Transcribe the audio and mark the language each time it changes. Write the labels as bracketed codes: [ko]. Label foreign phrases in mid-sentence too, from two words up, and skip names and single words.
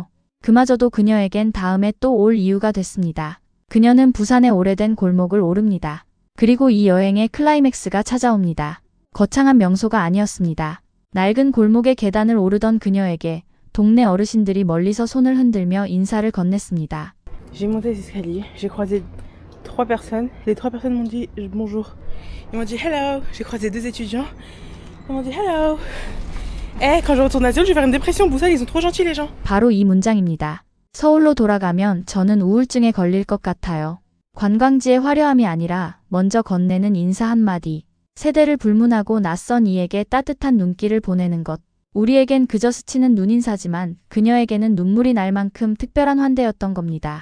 [ko] 그마저도 그녀에겐 다음에 또 올 이유가 됐습니다. 그녀는 부산의 오래된 골목을 오릅니다. 그리고 이 여행의 클라이맥스가 찾아옵니다. 거창한 명소가 아니었습니다. 낡은 골목의 계단을 오르던 그녀에게 동네 어르신들이 멀리서 손을 흔들며 인사를 건넸습니다. [fr] J'ai monté les escaliers, j'ai croisé 3 personnes. Les 3 personnes m'ont dit bonjour. Ils m'ont dit hello. J'ai croisé 2 étudiants. Ils m'ont dit hello. Eh, quand je retourne à Séoul, je vais faire une dépression. Busan, ils sont trop gentils les gens. [ko] 바로 이 문장입니다. 서울로 돌아가면 저는 우울증에 걸릴 것 같아요. 관광지의 화려함이 아니라 먼저 건네는 인사 한마디. 세대를 불문하고 낯선 이에게 따뜻한 눈길을 보내는 것. 우리에겐 그저 스치는 눈인사지만 그녀에게는 눈물이 날 만큼 특별한 환대였던 겁니다.